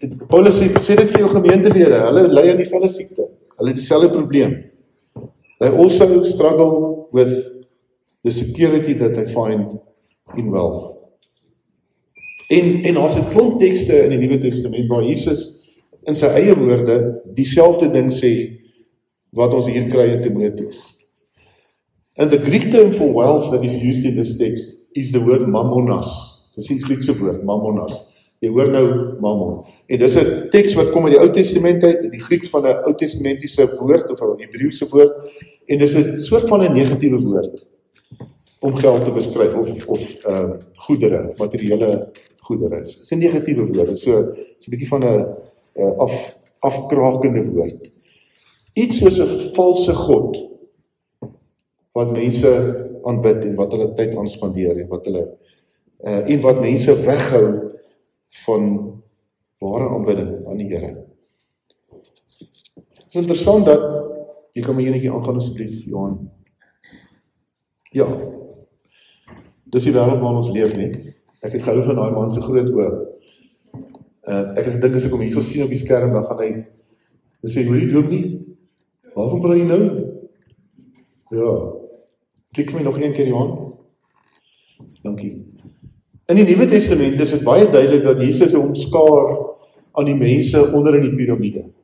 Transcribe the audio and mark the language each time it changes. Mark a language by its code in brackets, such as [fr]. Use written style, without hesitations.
[af] Paulus sê dit vir jou gemeentelede, hulle ly aan dieselfde siekte, hulle het dieselfde probleem. [en] They also struggle with the security that they find in wealth. [af] En daar's 'n klomp tekste in die Nuwe Testament waar Jesus in sy eie woorde dieselfde ding sê wat ons hier kry in Timoteus. [en] And the Greek term for wealth that is used in this text is the word mammonas. [af] Dis die Griekse woord, mammonas. Jy hoor nou mammon. En dis 'n teks wat kom uit die Ou Testament uit, die Grieks van 'n Ou Testamentiese woord of 'n Hebreëse woord, en dis 'n soort van 'n negatiewe woord om geld te beskryf of goedere, materiële goedere. Dis 'n negatiewe woord, so 'n bietjie van 'n afkrakende woord. Iets soos 'n valse god wat mense aanbid en wat hulle tyd aan spandeer en wat mense weghou van ware aanbidding aan die Here. Het is interessant dat, jy kan my enetjie aangaan asseblief, Johan. Ja, dis die wêreld waarin ons leef nie. Ek het gehou van daai man se groot oë. Ek het gedink as ek hom hierso sien op die skerm, dan gaan hy sê, hoor jy dominee, waarvan praat jy nou? Ja, klik vir my nog een keer, Johan. Dankie. In die Nuwe Testament is dit baie duidelik dat Jesus hom skaar aan die mense onder in die piramide.